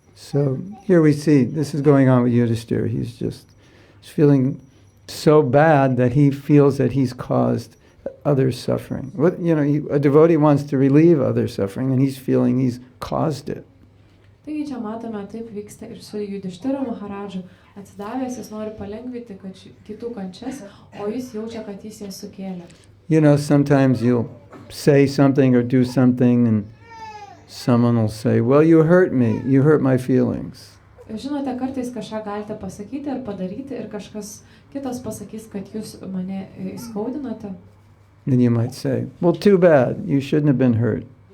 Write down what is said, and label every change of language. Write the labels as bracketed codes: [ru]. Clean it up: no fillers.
[en] So here we see, this is going on with Yudhishthira. He's feeling so bad that he feels that he's caused others suffering. A devotee wants to relieve other suffering, and he's feeling he's caused it. [lt] Taigi čia matome, taip vyksta ir su Yudhishthira Maharadžu. Atsidavęs, jis nori palengvinti kitų kančias, o jis jaučia, kad jis jas sukėlė. [en] Sometimes you'll say something or do something and someone will say, well, you hurt me, you hurt my feelings. [lt] Žinote, kartais kažką galite pasakyti ar padaryti ir kažkas kitas pasakys, kad jūs mane įskaudinote. [en] And you might say, well, too bad, you shouldn't have been hurt.